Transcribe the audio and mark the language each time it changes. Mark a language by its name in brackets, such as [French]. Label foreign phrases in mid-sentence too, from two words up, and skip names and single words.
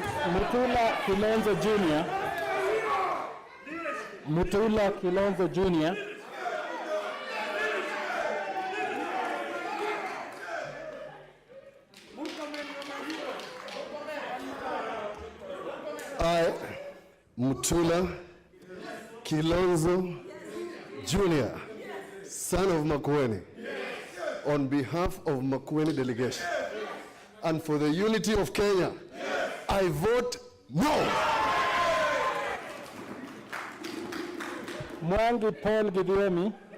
[English] Mutula Kilonzo Jr. Mutula Kilonzo Jr. I, Mutula Kilonzo Jr., son of Makueni, on behalf of Makueni delegation, and for the unity of Kenya, I vote no. Mwangi Paul Gidiomi.